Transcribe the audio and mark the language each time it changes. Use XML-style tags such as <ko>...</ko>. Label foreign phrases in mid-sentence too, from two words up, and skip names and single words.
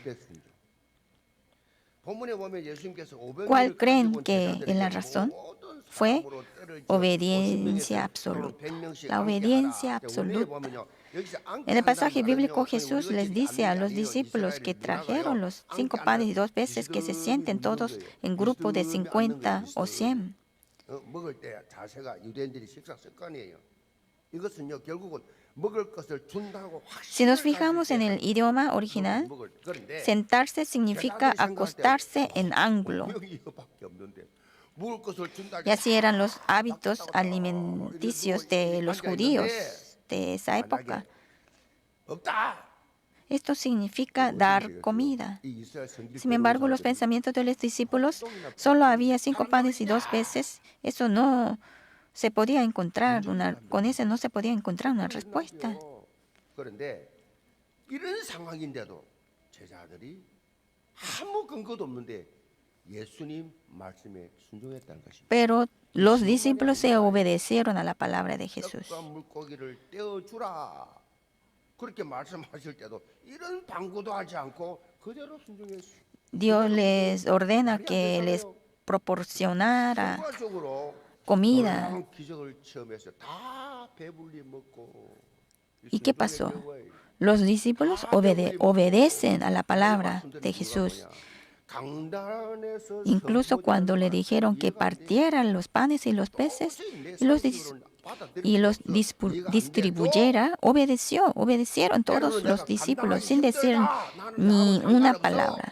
<es>¿Cuál creen que es la razón? Fue obediencia absoluta. La obediencia absoluta. En el pasaje bíblico, Jesús les dice a los discípulos que trajeron los 5 panes y 2 peces que se sienten todos en grupo de 50 o 100.</es> <ko>먹을 때 자세가 유대인들이 식사 습관이에요. 이것은요 결국은 먹을 것을 준다고</ko> <es>Si nos</es> <ko>확신을</ko> <es>fijamos en el idioma original,</es> <ko>그런데</ko> <es>sentarse significa acostarse en ángulo.</es> <ko>분명히 이거밖에 없는데 먹을 것을 준다.</ko> <es>Y así eran los hábitos alimenticios de los judíos de esa época.</es> <ko>없다.</ko> <es>Esto significa dar comida. Sin embargo, los pensamientos de los discípulos, solo había 5 panes y 2 peces. Eso no se podía encontrar, con eso no se podía encontrar una respuesta.</es> <ko>그런데 이런 상황인데도 제자들이 아무 근거도 없는데 예수님 말씀에 순종했다는 것입니다.</ko> <es>Pero los discípulos se obedecieron a la palabra de Jesús.</es> <ko>떡과 물고기를 떼어주라. 그렇게 말씀하실 때도 이런 방구도 하지 않고 그대로 순종했어요.</ko> <es>Dios les ordena que les proporcionara</es> <ko>결과적으로</ko> <es>comida.</es> <ko>놀라운 기적을 체험해서 다 배불리 먹고.</ko> <es>¿Y qué pasó? Los discípulos obedecen a la palabra de Jesús. Incluso cuando le dijeron que partieran los panes y los peces y los distribuyera, obedecieron todos los discípulos sin decir ni una palabra.</es>